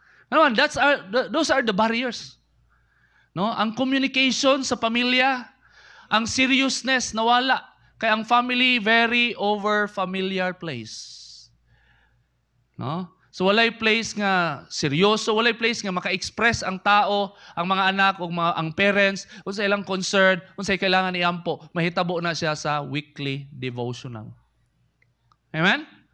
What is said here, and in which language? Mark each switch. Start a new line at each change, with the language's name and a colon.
English: Naman, those are the barriers. No?
Cebuano: Ang communication sa pamilya, ang seriousness nawala. Kaya ang family, very over-familiar place. No? So walay place nga seryoso, walay place nga maka-express ang tao, ang mga anak o ang parents, kung sa ilang concern, kung sa kailangan iampo, mahitabo na siya sa weekly devotional. Amen?